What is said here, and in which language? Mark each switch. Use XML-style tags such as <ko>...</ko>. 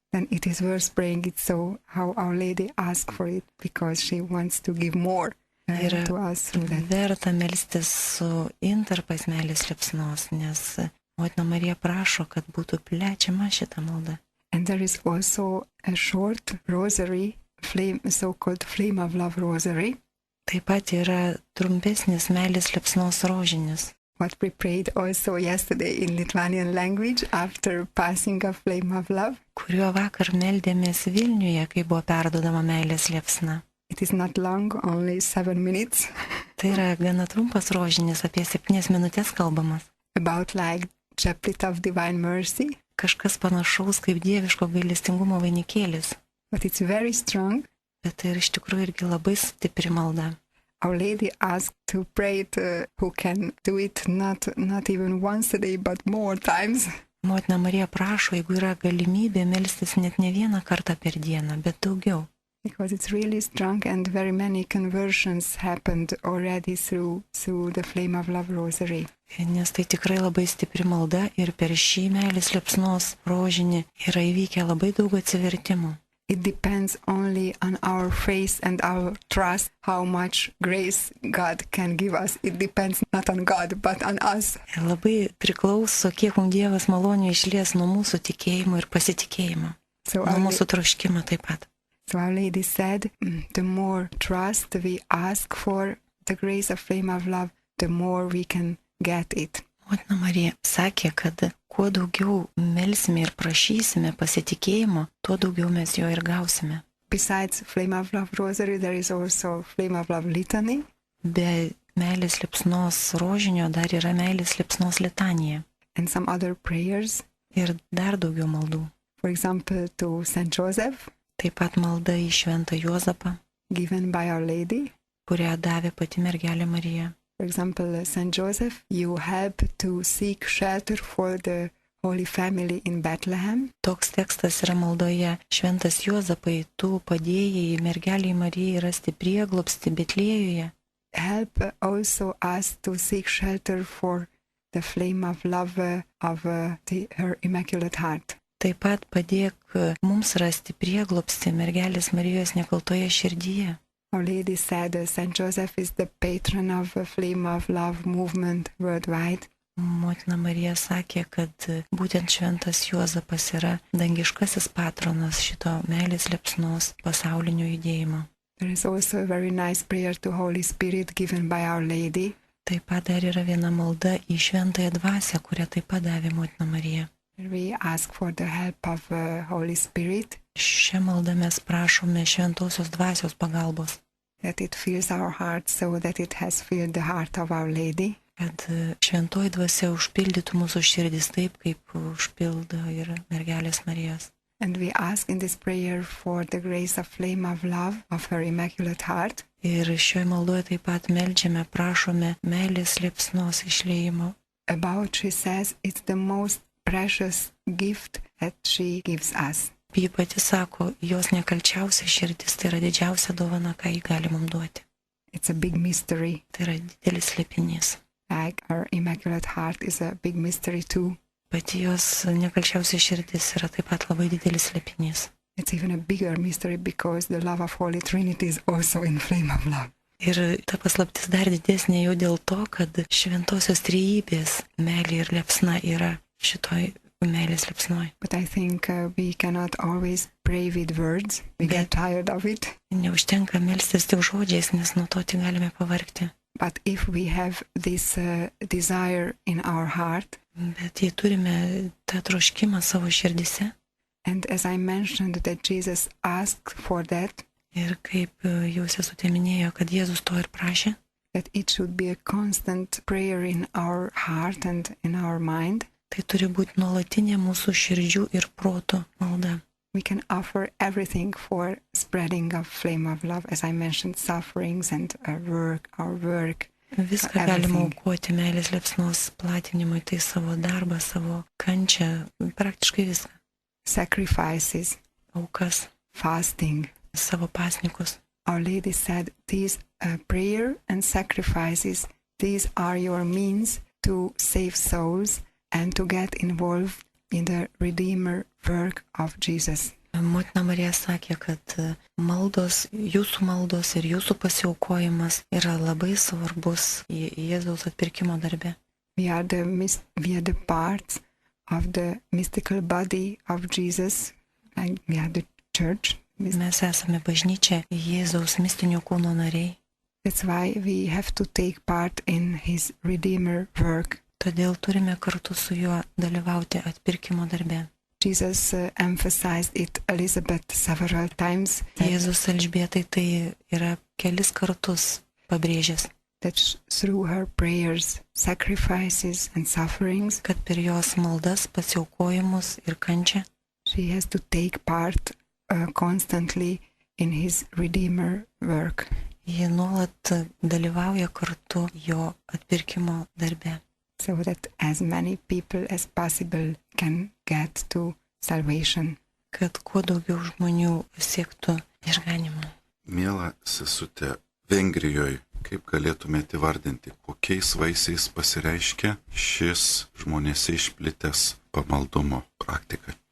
<en>then it is worth praying it so how Our Lady asked for it, because she wants to give more</en> <lt>yra</lt> <en>to us through that.</en> <lt>verta melstis su intarpais meilės liepsnos, nes Motina Marija prašo, kad būtų plečiama šitą maldą.</lt> <en>And there is also a short rosary, so-called Flame of Love rosary,</en> <lt>Taip pat yra trumpesnis meilės liepsnos rožinis,</lt> <en>what we prayed also yesterday in Lithuanian language after passing of Flame of Love.</en> <lt>kuriuo vakar meldėmės Vilniuje, kai buvo perdodama meilės liepsna.</lt> <en>It is not long, only 7 minutes,</en> <lt>Tai yra gana trumpas rožinis, apie 7 minutės kalbamas.</lt> <en>about like Chaplet of Divine Mercy,</en> <lt>Kažkas panašaus kaip dieviško gailestingumo vainikėlis,</lt> <en>but it's very strong.</en> <lt>bet tai yra iš tikrųjų irgi labai stipri malda.</lt> <en>Our Lady asked to pray it, who can do it not even once a day, but more times.</en> <lt>Motina Marija prašo, jeigu yra galimybė melstis net ne vieną kartą per dieną, bet daugiau.</lt> <en>Because it's really strong and very many conversions happened already through the Flame of Love rosary.</en> <lt>Nes tai tikrai labai stipri malda ir per šį meilės liepsnos rožinį yra įvykę labai daug atsivertimų.</lt> <en>It depends only on our faith and our trust how much grace God can give us. It depends not on God, but on us.</en> <lt>Ir labai priklauso, kiek mums Dievas malonių išlies nuo mūsų tikėjimo ir pasitikėjimo,</lt> <en>So</en> <lt>nuo</lt> <en>our,</en> <lt>mūsų troškimo taip pat.</lt> <en>so Our Lady said, the more trust we ask for the grace of Flame of Love, the more we can get it.</en> <lt>Motina Marija sakė, kad kuo daugiau melsime ir prašysime pasitikėjimo, tuo daugiau mes jo ir gausime.</lt> <en>Besides Flame of Love rosary, there is also Flame of Love litany.</en> <lt>Be meilės liepsnos rožinio dar yra meilės liepsnos litanija.</lt> <en>and some other prayers.</en> <lt>Ir dar daugiau maldų.</lt> <en>For example, to Saint Joseph,</en> <lt>Taip pat malda į Šventą Juozapą,</lt> <en>given by Our Lady.</en> <lt>kurią davė pati mergelė Marija.</lt> <en>For example, Saint Joseph, you help to seek shelter for the Holy Family in Bethlehem.</en> <lt>Toks tekstas yra maldoje: Šventas Juozapai, tu padėjai mergeliai Marijai rasti prieglobstį Betliejuje.</lt> <en>Help also us to seek shelter for the flame of love of her Immaculate Heart.</en> <lt>Taip pat padėk mums rasti prieglobstį mergelės Marijos nekaltoje širdyje.</lt> <en>Our Lady said Saint Joseph is the patron of the Flame of Love movement worldwide.</en> <lt>Motina Marija sakė, kad būtent Šventas Juozapas yra dangiškasis patronas šito meilės liepsnos pasaulinio judėjimo.</lt> <en>There is also a very nice prayer to Holy Spirit given by Our Lady.</en> <lt>Taip pat dar yra viena malda į Šventąją Dvasią, kurią taip pat davė Motina Marija.</lt> <en>We ask for the help of Holy Spirit,</en> <lt>Šią maldą mes prašome Šventosios Dvasios pagalbos,</lt> <en>that it fills our hearts so that it has filled the heart of Our Lady.</en> <lt>kad Šventoji Dvasia užpildytų mūsų širdis taip, kaip užpildo ir mergelės Marijos.</lt> <en>And we ask in this prayer for the grace of flame of love of her Immaculate Heart.</en> <lt>Ir šioje maldoje taip pat meldžiame, prašome meilės liepsnos išliejimo.</lt> <en>About, she says, it's the most precious gift that she gives us.</en> <lt>Ji pati sako, jos nekalčiausia širdis tai yra didžiausia dovana, ką ji gali mums duoti.</lt> <en>It's a big mystery,</en> <lt>Tai yra didelis slėpinys.</lt> <en>like our Immaculate Heart is a big mystery too.</en> <lt>Pati jos nekalčiausia širdis yra taip pat labai didelis slėpinys.</lt> <en>It's even a bigger mystery because the love of Holy Trinity is also in flame of love.</en> <lt>Ir ta paslaptis dar didesnė jau dėl to, kad Šventosios Trejybės meilė ir liepsna yra šitoj meilės liepsnoj.</lt> <en>But I think we cannot always pray with words. We get tired of it.</en> <lt>Neužtenka melstis tik žodžiais, nes nuo to tik galime pavargti.</lt> <en>But if we have this desire in our heart,</en> <lt>Bet jei turime tą troškimą savo širdise,</lt> <en>and as I mentioned that Jesus asked for that,</en> <lt>ir kaip jau sesutė minėjo, kad Jėzus to ir prašė,</lt> <en>that it should be a constant prayer in our heart and in our mind,</en> <lt>tai turi būti nuolatinė mūsų širdžių ir proto malda.</lt> <en>we can offer everything for spreading of flame of love, as I mentioned, sufferings and our work.</en> <lt>Viską galima aukoti meilės liepsnos platinimui, tai savo darbą, savo kančią, praktiškai viską.</lt> <en>Sacrifices,</en> <lt>Aukas,</lt> <en>fasting.</en> <lt>savo pasnikus.</lt> <en>Our Lady said, these prayer and sacrifices, these are your means to save souls and to get involved in the Redeemer work of Jesus.</en> <lt>Motina Marija sakė, kad maldos ir jūsų pasiaukojimas yra labai svarbus Jėzaus atpirkimo darbe.</lt> <en>We are the parts of the mystical body of Jesus, and we are the church.</en> <lt>Mes esame bažnyčia, Jėzaus mistinio kūno nariai.</lt> <en>That's why we have to take part in his Redeemer work.</en> <lt>Todėl turime kartu su juo dalyvauti atpirkimo darbe.</lt> <en>Jesus emphasized it, Elizabeth, several times.</en> <lt>Jėzus Elžbietai tai yra kelis kartus pabrėžęs,</lt> <en>That through her prayers, sacrifices and sufferings,</en> <lt>kad per jos maldas, pasiaukojimus ir kančią</lt> <en>she has to take part constantly in his Redeemer work.</en> <lt>ji nuolat dalyvauja kartu jo atpirkimo darbe,</lt> <en>So that as many people as possible can get to salvation.</en> <lt>kad kuo daugiau žmonių siektų išganimo. Miela sesutė, Vengrijoje, kaip galėtumėte įvardinti, kokiais vaisiais pasireiškia šis žmonėse išplitęs pamaldumo praktika?</lt>